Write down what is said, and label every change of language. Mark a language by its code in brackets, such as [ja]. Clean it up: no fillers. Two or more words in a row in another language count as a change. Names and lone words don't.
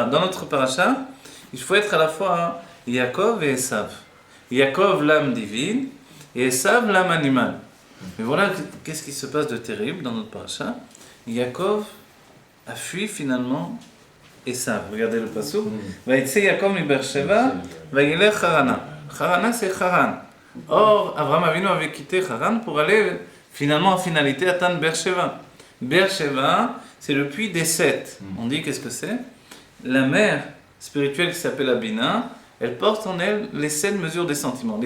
[fr] Dans notre paracha, il faut être à la fois Yaakov et Esav. Yaakov l'âme divine et Esav l'âme animale. Mais voilà qu'est-ce qui se passe de terrible dans notre paracha. Yaakov a fui finalement Esav. Regardez le pasuk. [he] ויצא יעקב מבאר שבע, וילך חרנה. [fr] Harana c'est Haran. Or, Abraham Avinu avait quitté Haran pour aller finalement en finalité atteindre Beersheva. Beersheva, c'est le puits des sept. On dit qu'est-ce que c'est? La mère spirituelle qui s'appelle Abina, elle porte en elle les 7 mesures des sentiments.